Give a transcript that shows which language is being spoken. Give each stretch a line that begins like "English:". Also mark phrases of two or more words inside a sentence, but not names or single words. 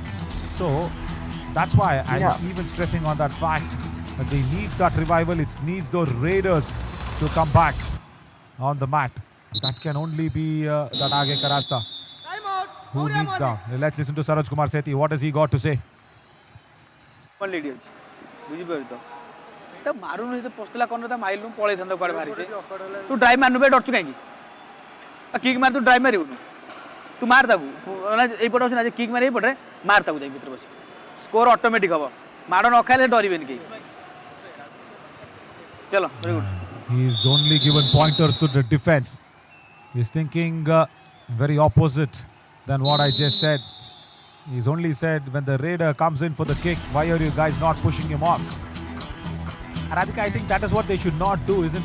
English: So that's why I'm even stressing on that fact that they need that revival. It needs those Raiders to come back on the mat. That can only be that
Hindi: आगे का रास्ता
English: Time out. who Maurya needs Mavericks. down. Let's listen to Saroj Kumar Sethi. What has he got to say?
Odia: ଲେଡି ଅଛି ବୁଝିପାରୁ ତ ମାରୁନୁ ସେ ପଶିଲା କର୍ଣ୍ଣର ତା ମାଇଲୁ ପଳେଇଥାନ୍ତା କୁଆଡ଼େ ବାହାରି ସେ ତୁ ଡ୍ରାଇଭ୍ ମାରୁନୁ ବେ ଡରୁଛୁ କାହିଁକି କିକ୍ ମାରି ତୁ ଡ୍ରାଇଭ୍ ମାରିବୁନୁ ତୁ ମାର ତାକୁ ଏଇପଟେ ଅଛି ନା ଯେ କିକ୍ ମାରି ଏଇପଟରେ ମାର ତାକୁ ଯାଇ ଭିତରେ ବସି
English: score automatic
Odia: ହେବ ମାଡ଼ ନ ଖାଇଲେ ଡରିବେନି କେହି ଚଲ
English: very good He's only given pointers to the defense. He's thinking very opposite than what I just said. He's only said when the Raider comes in for the kick, why are you guys not pushing him off? And I think that is what they should not do, isn't it?